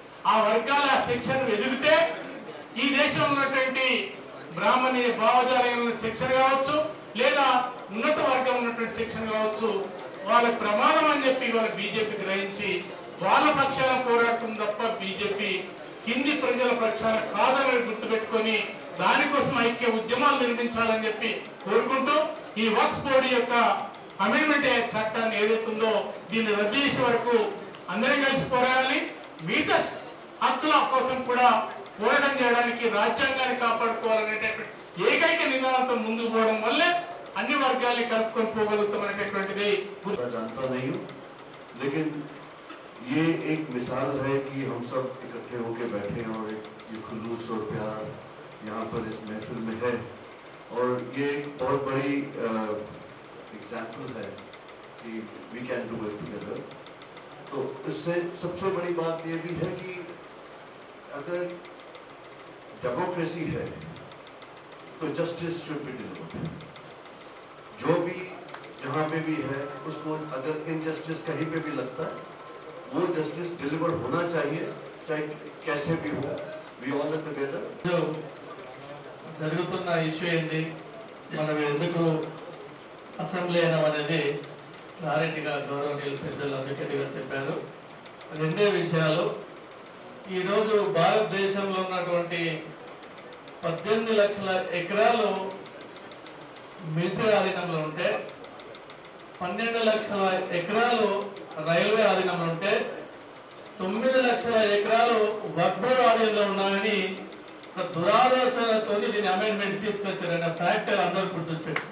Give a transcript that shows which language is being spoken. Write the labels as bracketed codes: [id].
[te] ఆ వర్గాల సెక్షన్ ఎదిగితే ఈ దేశంలో ఉన్నటువంటి బ్రాహ్మణి భావజాల సెక్షన్ కావచ్చు, లేదా ఉన్నత వర్గం ఉన్నటువంటి సెక్షన్ కావచ్చు, వాళ్ళ ప్రమాణం అని చెప్పి వాళ్ళ బీజేపీ గ్రహించి వాళ్ళ పక్షాన పోరాటం తప్ప బీజేపీ కింది ప్రజల పక్షాన కాదని గుర్తుపెట్టుకొని దానికోసం ఐక్య ఉద్యమాలు నిర్మించాలని చెప్పి కోరుకుంటూ ఈ వక్ఫ్ బోర్డు యొక్క అమెండ్మెంట్ చట్టాన్ని ఏదైతుందో దీన్ని రద్దు చేసే వరకు అందరం కలిసి పోరాడాలి. మిగతా హక్కుల కోసం కూడా పోరాటం చేయడానికి రాజ్యాంగాన్ని కాపాడుకోవాలనేటటువంటి ఏకైక నినాదంతో ముందుకు పోవడం వల్లే अन्य वर्गाल्ని కలుపుకొని పోగలుగుతామనేటటువంటిది [hi] जानता नहीं हूँ, लेकिन ये एक मिसाल है कि हम सब इकट्ठे होकर बैठे हैं और एक ये खुलूस और प्यार यहाँ पर इस महफिल में है और ये एक बहुत बड़ी एग्जाम्पल है कि [en] We can do it together. [hi] तो इससे सबसे बड़ी बात ये भी है कि अगर डेमोक्रेसी है तो [en] Justice should be delivered. [hi] जो भी जहाँ पे भी है उसको अगर इनजस्टिस कहीं पे भी लगता है वो जस्टिस डिलीवर होना चाहिए, चाहे कैसे भी हो। [en] We all are together. [te] जो జరుగుతున్న ఇష్యూ ఏంటి, మనం ఎందుకు అసెంబ్లీ అయినాం అనేది క్లారిటీగా గౌరవనీయులు పెద్దలు అడ్వకేట్గా చెప్పారు. రెండే విషయాలు. ఈరోజు భారతదేశంలో ఉన్నటువంటి 18 లక్షల ఎకరాలు మిలిటరీ ఆధీనంలో ఉంటే 12 లక్షల ఎకరాలు రైల్వే ఆధీనంలో ఉంటే 9 లక్షల ఎకరాలు వక్ఫ్ బోర్డు ఆధీనంలో ఉన్నాయని ఒక దురాలోచనతో దీని అమెండ్మెంట్ తీసుకొచ్చారన్న ఫ్యాక్ట్ అందరూ గుర్తుపెట్టు.